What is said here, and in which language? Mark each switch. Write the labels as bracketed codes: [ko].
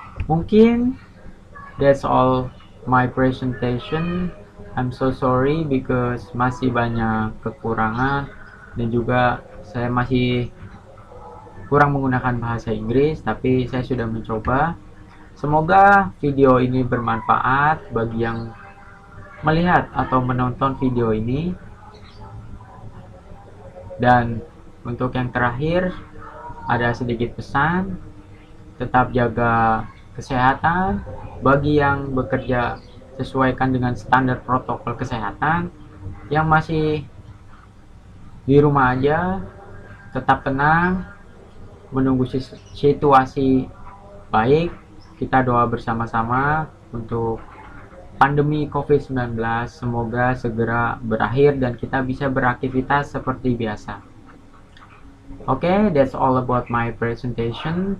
[id] Mungkin [en] that's all my presentation. I'm so sorry because [id] masih banyak kekurangan dan juga saya masih kurang menggunakan bahasa Inggris, tapi saya sudah mencoba. Semoga video ini bermanfaat bagi yang melihat atau menonton video ini. Dan untuk yang terakhir, ada sedikit pesan, tetap jaga kesehatan. Bagi yang bekerja, sesuaikan dengan standar protokol kesehatan. Yang masih di rumah aja, tetap tenang, menunggu situasi baik. Kita doa bersama-sama untuk pandemi COVID-19 semoga segera berakhir dan kita bisa beraktivitas seperti biasa. [en] Okay, that's all about my presentation.